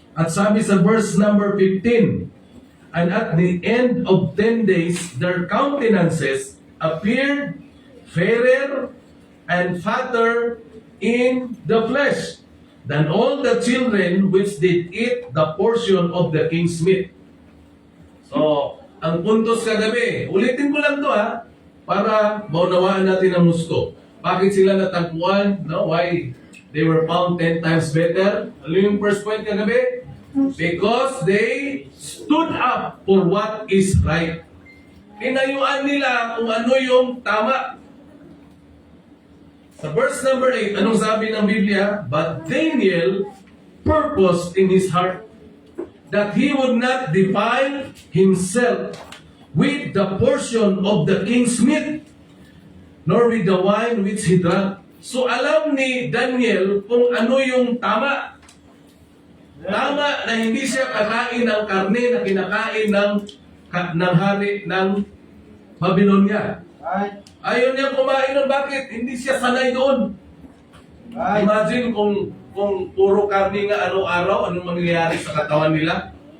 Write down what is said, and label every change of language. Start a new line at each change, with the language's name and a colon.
Filipino: At sabi sa
English: verse number 15, and at the end of 10 days, their countenances appeared fairer and fatter in the flesh than all the children which did eat the portion of the king's meat.
Filipino: So, ang puntos kagabi, ulitin ko lang to para maunawaan natin ang gusto. Bakit sila natagpuan? No?
English: Why they were found 10 times better?
Filipino: Ano yung
English: first point
Filipino: kagabi?
English: Because they stood up for what is right.
Filipino: Pinayuan nila kung ano yung tama. Sa verse number 8, anong sabi ng Biblia?
English: But Daniel purposed in his heart that he would not defile himself with the portion of the king's meat, nor with the wine which he drank.
Filipino: So alam ni Daniel kung ano yung tama. Tama na hindi siya kakain ng karne na kinakain ng hari ng Babylonia. Ayaw niya kumain ng bakit? Hindi siya sanay doon. Imagine kung puro karne nga araw-araw, anong mangyayari sa katawan nila.